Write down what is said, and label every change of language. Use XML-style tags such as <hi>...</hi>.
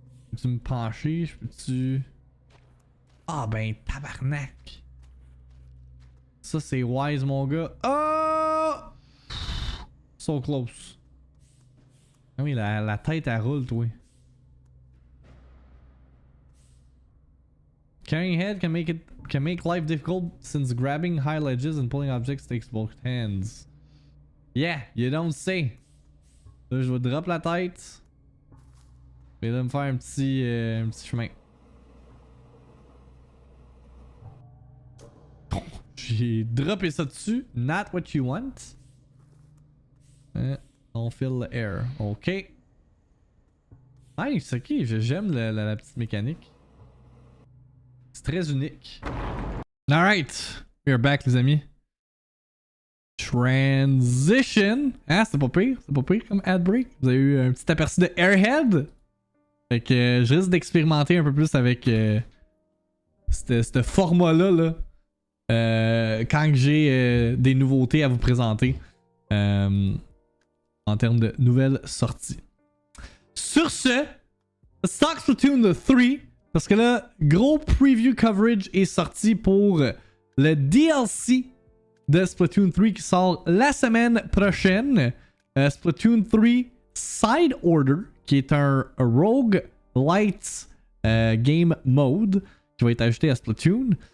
<fr>Peux-tu me pencher? Je peux-tu... Ah ben tabarnak! Ça c'est wise mon gars. Oh!</fr> <en>So close.</en> <fr>Ah oui, la tête elle roule toi.</fr> <en>Carrying head can make life difficult since grabbing high ledges and pulling objects takes both hands. Yeah, you don't say.</en> <fr>Là, je vais drop la tête. Et là, me faire un petit chemin. J'ai droppé ça dessus.</fr> <en>Not what you want. On fill the air. Ok. Nice, ok.</en> <fr>J'aime la petite mécanique. C'est très unique.</fr> <en>Alright. We are back,</en> <fr>les amis. Transition. Ah, c'est pas pire. C'est pas pire comme ad break. Vous avez eu un petit aperçu de Airhead. Fait que je risque d'expérimenter un peu plus avec ce format-là. Là, quand j'ai des nouveautés à vous présenter. En termes de nouvelles sorties. Sur ce,</fr> <en>let's talk</en> <fr>Splatoon 3. Parce que là, gros preview coverage est sorti pour le DLC de Splatoon 3 qui sort la semaine prochaine. Splatoon 3 Side Order, qui est un roguelite game mode qui va être ajouté à Splatoon.</fr>